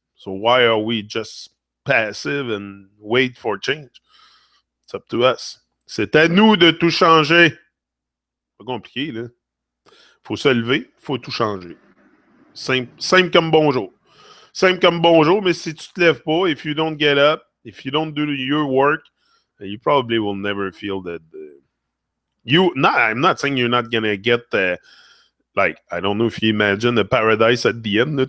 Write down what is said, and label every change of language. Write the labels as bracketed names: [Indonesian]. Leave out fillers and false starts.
[English] So why are we just passive and wait for change? It's up to us. [French] C'est à nous de tout changer. Pas compliqué, là. Faut se lever, faut tout changer. Simple comme bonjour. Simple comme bonjour, mais si tu te lèves pas, [English] if you don't get up, if you don't do your work, you probably will never feel that. I'm not saying you're not gonna get I don't know if you imagine a paradise at the end.